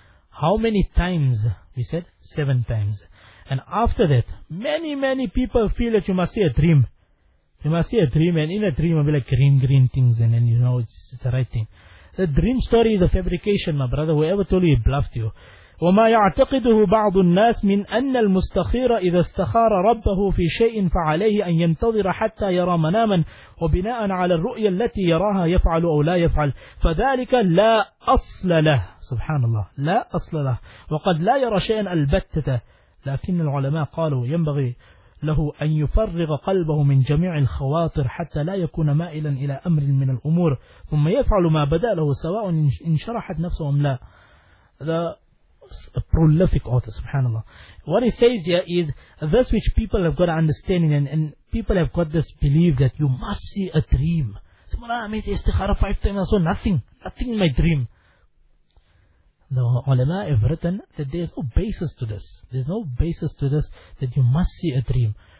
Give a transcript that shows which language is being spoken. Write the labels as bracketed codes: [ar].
[en] How many times? We said 7 times. And after that, many, many people feel that you must see a dream. You must see a dream, and in a dream, it will be like green things, and then you know it's the right thing. The dream story is a fabrication, my brother. Whoever told you, it bluffed you. [ar] وما يعتقده بعض الناس من أن المستخير إذا استخار ربه في شيء فعليه أن ينتظر حتى يرى مناما وبناء على الرؤية التي يراها يفعل أو لا يفعل، فذلك لا أصل له. سبحان الله، لا أصل له، وقد لا يرى شيئا البتة. لكن العلماء قالوا ينبغي له أن يفرغ قلبه من جميع الخواطر حتى لا يكون مائلا إلى أمر من الأمور، ثم يفعل ما بدا له سواء انشرحت نفسه أم لا. [en] A prolific author, subhanAllah. What he says here is this, which people have got understanding, and people have got this belief that you must see a dream. So, I made the istikhara 5 times, I saw nothing in my dream. The ulama have written that there's no basis to this. There's no basis to this that you must see a dream.